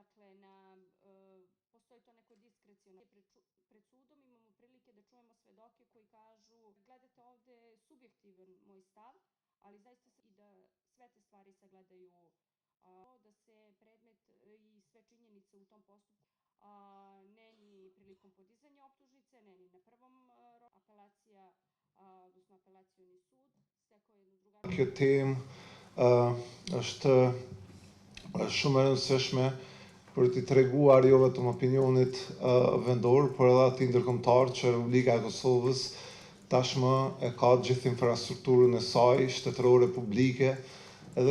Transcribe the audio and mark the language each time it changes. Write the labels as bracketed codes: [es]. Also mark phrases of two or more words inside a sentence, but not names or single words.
[sr] postoji to neko diskreciono pred sudom, imamo prilike da čujemo svedoke koji kažu gledate ovde subjektivan moj stav, ali zaista i da sve te stvari sagledaju, da se predmet i sve činjenice u tom postupku ne ni prilikom podizanja optužnice, ne ni na prvom apelacija, odnosno apelacioni sud, stekao jednu drugačiju. [sq] Kjo temë është shumë e rëndësishme për t'i treguar jo vetëm opinionit vendor, por edhe atij ndërkombëtar që Republika e Kosovës tashmë e ka gjithë infrastrukturën e saj shtetërore publike edhe